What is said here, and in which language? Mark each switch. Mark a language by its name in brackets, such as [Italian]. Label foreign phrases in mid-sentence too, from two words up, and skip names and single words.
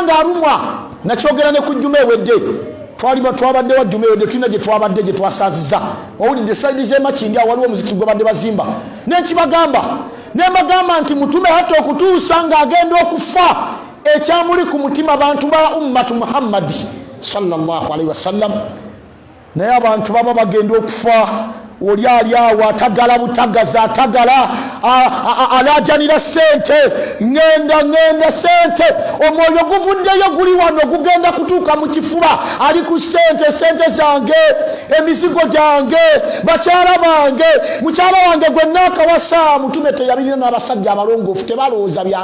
[Ganda] nga alumwa nakyogera ne ku jjuma ewedde twabadde wa jjuma ewedde tulina gye twabadde gye twasaazizza owulidde saidi z'emakindi awo waliwo omuzikiti gwe badde bazimba nembagamba nti mutume hata okutuusa ng'agenda okufa ekyamuli ku mutima bantu ba ummatu Muhammadi [Arabic] صلى الله عليه وسلم [Ganda] naye abantu baba bagenda okufa oli ali awo atagala butagaza atagala alajanira sente ngenda sente omwoyo guvuddeyo guli wano gugenda kutuuka mu kifuba ali ku sente zange emizigo gyange bakyala bange mukyala wange gwe naakawasa mutume teyabirina n'abasajja abalongoofu tebalowooza